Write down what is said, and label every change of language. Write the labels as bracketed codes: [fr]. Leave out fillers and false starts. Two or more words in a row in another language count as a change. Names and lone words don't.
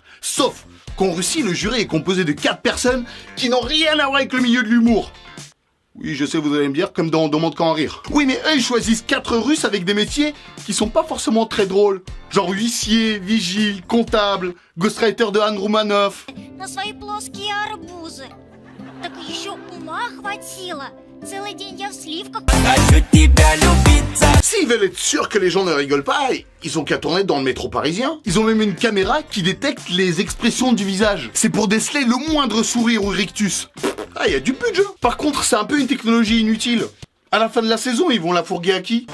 [fr] Sauf qu'en Russie, le jury est composé de 4 personnes qui n'ont rien à voir avec le milieu de l'humour. Oui, je sais, vous allez me dire, comme dans On demande qu'à en rire. Oui, mais eux, ils choisissent 4 Russes avec des métiers qui sont pas forcément très drôles. Genre huissier, vigile, comptable, ghostwriter de Anne Roumanoff. [ru] На свои плоские арбузы. Так еще ума хватило. Целый день я в сливках. [fr] S'ils veulent être sûrs que les gens ne rigolent pas, ils ont qu'à tourner dans le métro parisien. Ils ont même une caméra qui détecte les expressions du visage. C'est pour déceler le moindre sourire ou rictus. Ah, il y a du budget. Par contre, c'est un peu une technologie inutile. À la fin de la saison, ils vont la fourguer à qui?